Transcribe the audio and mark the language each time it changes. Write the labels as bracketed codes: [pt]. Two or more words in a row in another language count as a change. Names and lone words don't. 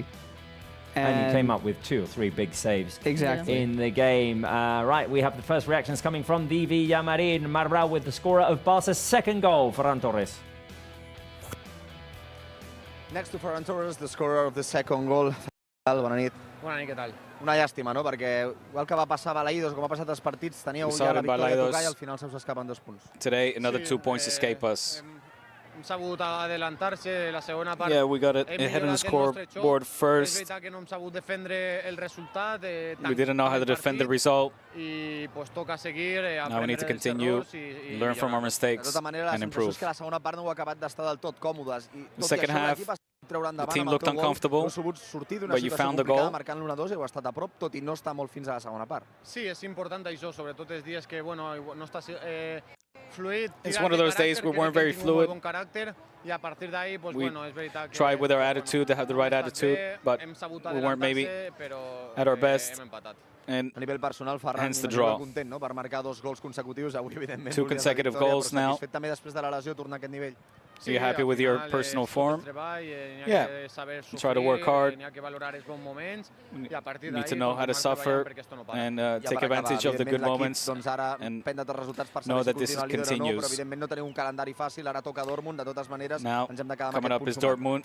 [en] And he came up with 2 or 3 big saves in the game. Right, we have the first reactions coming from the Villamarín. Marbral with the scorer of Barca's second goal, Ferran Torres. Next to Ferran Torres, the scorer of the second goal. [ca] Bona nit. Bona nit, què tal? Una llàstima, no? Perquè igual que va passar a Balaidos, com ha passat als partits, teníeu ja la victòria a tocar i al final se us escapen 2 punts. [en] Today, another 2 points escape us. [ca] Hem sabut adelantar-se la segona part. [en] Yeah, we got it ahead on the scoreboard first. [ca] És veritat que no hem sabut defendre el resultat. [en] We didn't know how to defend the result. [ca] I pues toca seguir, [en] now we need to continue, learn from our mistakes, and improve. [ca] Que la segona part no heu acabat d'estar del tot còmodes. [en] The second half, the team looked uncomfortable, but you found the goal. [ca] Marcant l'1-2 heu estat a prop, tot i no estar molt fins a la segona part. Sí, és important això, sobretot els dies que no està fluid. [en] It's one of those days we weren't very fluid. [ca] I a partir d'ahí, pues [en] we [ca] és veritat que [en] tried with our attitude to have the right attitude, but we weren't maybe at our best. And [ca] a nivell personal, Ferran, [en] hence the draw. [ca] Content, no? Per marcar 2 gols consecutius, avui evidentment [en] 2 consecutive goals now. [ca] Satisfet també després de la lesió tornar a aquest nivell. [en] Are you happy with your personal form? Yeah. Try to work hard. You need to know how to suffer and take advantage of the good moments and know that this continues. Now, coming up is Dortmund.